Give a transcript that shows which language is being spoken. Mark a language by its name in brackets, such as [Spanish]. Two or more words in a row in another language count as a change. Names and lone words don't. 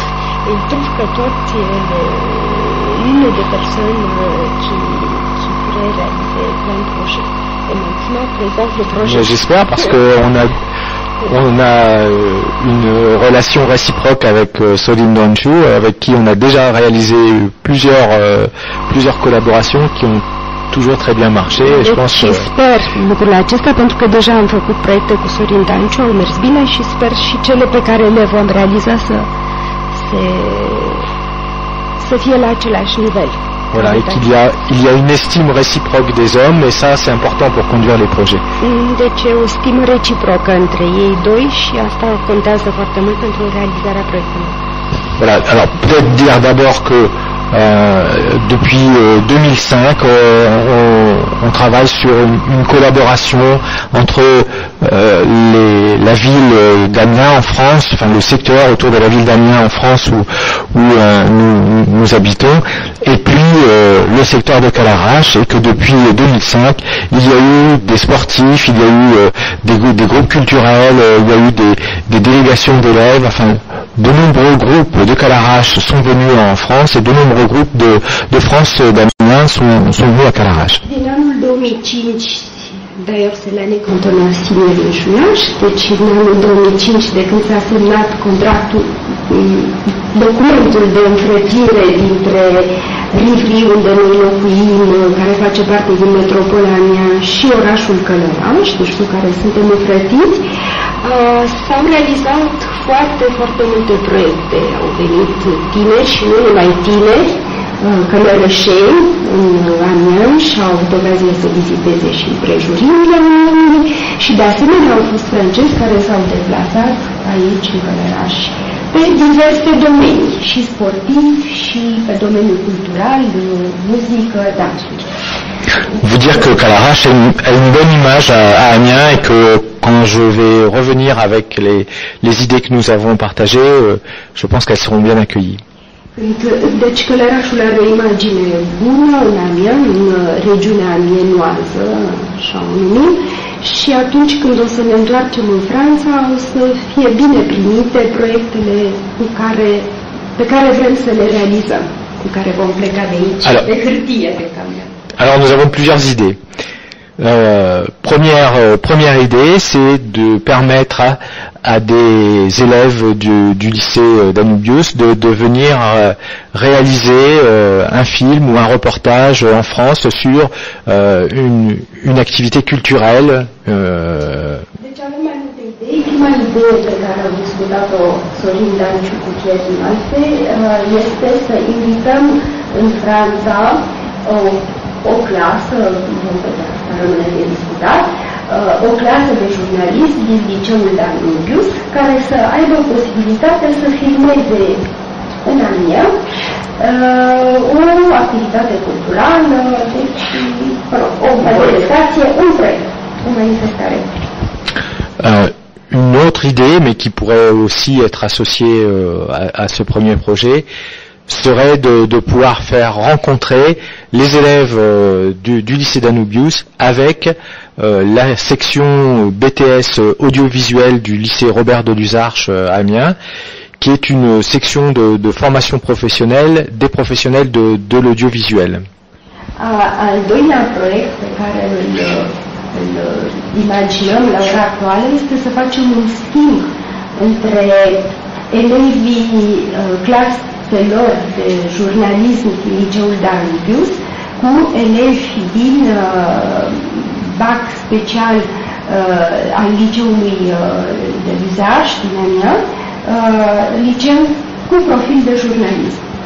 [French] Et il trouve que toi tu es une des personnes qui pourrait réaliser plein de projets. Et maintenant, présente le projet. J'espère, parce qu'on a une relation réciproque avec Sorin Danchu, avec qui on a déjà réalisé plusieurs collaborations qui ont toujours très bien marché. Et je pense [Romanian] și sper lucrul acesta, pentru că deja am făcut proiecte cu Sorin Danchu, au mers bine și sper și cele pe care le vom realiza să fie la același nivel. [French] Voilà, et qu'il y a une estime réciproque des hommes, et ça c'est important pour conduire les projets. [Romanian] Deci e o stimă reciprocă între ei doi și asta contează foarte mult pentru realizarea proiectului. [French] Voilà, alors peut-être dire d'abord que depuis 2005, on travaille sur une collaboration entre la ville d'Amiens en France, enfin le secteur autour de la ville d'Amiens en France où nous habitons, et puis le secteur de Calaraș, et que depuis 2005, il y a eu des sportifs, il y a eu des groupes culturels, il y a eu des délégations d'élèves, enfin de nombreux groupes de Calaraș sont venus en France et de nombreux groupes de France d'Amiens sont venus à Calaraș. [Romanian] Din anul 2005, [French] d'ailleurs c'est l'année quand on a signé le jumelage, [Romanian] deci în anul 2005 de când s-a semnat contractul, documentul de înfrățire dintre Rivri, unde noi locuim, care face parte din metropola Amiens, și orașul Călăraș, deci cu care suntem înfrățiți, s-au realizat foarte, foarte multe proiecte. Au venit tineri și nu numai tineri, călărășeni în Amiens și au avut ocazia să viziteze și împrejurimile Amiensului și de asemenea au fost francezi care s-au deplasat aici în Călăraș pe diverse domenii, și sportiv și pe domeniul cultural, muzică, dansuri. [French] Vous dire que Calaraș a une bonne image à Amiens et que quand je vais revenir avec les idées que nous avons partagées, je pense qu'elles seront bien accueillies. [Romanian] Deci Călărașul are o imagine bună în Amiens, în regiunea amienoază, așa o numim, și atunci când o să ne întoarcem în Franța o să fie bine primite proiectele pe care vrem să le realizăm, cu care vom pleca de aici, de hârtie de camion. [French] Alors nous avons plusieurs idées. Première idée, c'est de permettre à des élèves du lycée Danubius de venir réaliser un film ou un reportage en France sur une activité culturelle. [Romanian] Deci avem mai multe idei. Prima idee pe care am discutat-o Sorin Danciu cu prietenii noastre este să invităm în Franța o clasă, rămâne de discutat, o clasă de jurnalism din liceul Danubius, care să aibă posibilitatea să filmeze în Amiens o activitate culturală, deci o manifestație, un proiect, o manifestare. [French] Une autre idée, mais qui pourrait aussi être associée à ce premier projet, serait de pouvoir faire rencontrer les élèves du lycée Danubius avec la section BTS audiovisuel du lycée Robert de Luzarches à Amiens, qui est une section de formation professionnelle des professionnels de l'audiovisuel. [Romanian] Al doilea proiect pe care îl imaginăm la ora actuală este să facem un schimb între elevii claselor de jurnalism din liceul Danubius cu elevi din bac special al liceului de Luzarches din Amiens, liceu cu profil de jurnalism.